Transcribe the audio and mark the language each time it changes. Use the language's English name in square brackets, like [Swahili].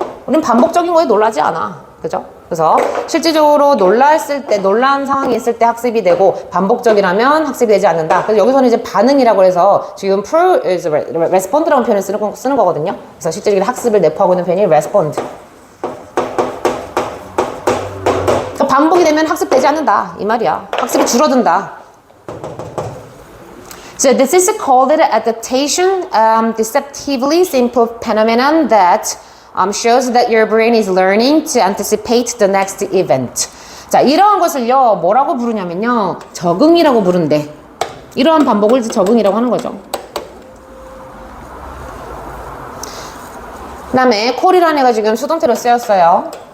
[Korean] 우린 반복적인 거에 놀라지 않아. 그죠? 그래서 실질적으로 놀란 상황이 있을 때 학습이 되고 반복적이라면 학습이 되지 않는다. 그래서 여기서는 이제 반응이라고 해서 지금 respond라는 표현을 쓰는 거거든요. 그래서 실질적인 학습을 내포하고 있는 표현이 respond. 반복이 되면 학습되지 않는다. 이 말이야. 학습이 줄어든다. [English] So this is called adaptation, deceptively simple phenomenon that shows that your brain is learning to anticipate the next event. [Korean] 자, 이러한 것을요, 뭐라고 부르냐면요, 적응이라고 부른대. 이러한 반복을 적응이라고 하는 거죠. 그 다음에 콜이라는 애가 지금 수동태로 쓰였어요.